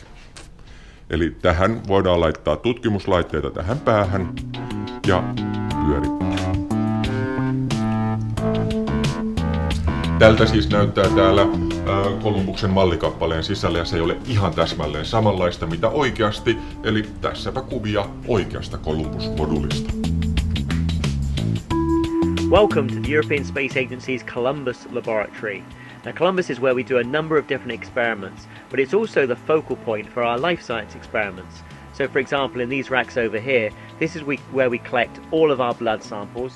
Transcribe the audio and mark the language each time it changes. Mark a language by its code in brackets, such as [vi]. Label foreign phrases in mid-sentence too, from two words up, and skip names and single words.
[fi] Eli tähän voidaan laittaa tutkimuslaitteita tähän päähän ja pyörittää. Tältä siis näyttää täällä Columbuksen mallikappaleen sisällä, ja se ei ole ihan täsmälleen samanlaista mitä oikeasti, eli tässäpä kuvia oikeasta Columbus-modulista. [en] Welcome to the European Space Agency's Columbus Laboratory. Now Columbus is where we do a number of different experiments, but it's also the focal point for our life science experiments. So for example, in these racks over here, this is where we collect all of our blood samples.